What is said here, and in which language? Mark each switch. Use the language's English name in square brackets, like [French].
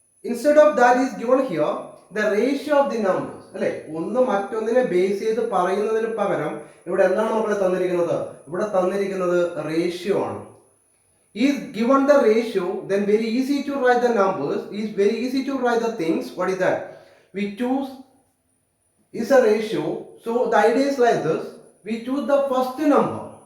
[English] Instead of that is given here the ratio of the numbers. [Malayalam] അല്ലെ, ഒന്ന് മറ്റൊന്നിനെ base ചെയ്ത് പറയുന്നതിന് പകരം ഇവിടെ എന്താണ് മക്കളെ തന്നിരിക്കുന്നത്? ഇവിടെ തന്നിരിക്കുന്നത് റേഷ്യോ ആണ്. [English] Is given the ratio, then very easy to write the numbers, is very easy to write the things. What is that? We choose is a ratio. So the idea is like this: we choose the first number.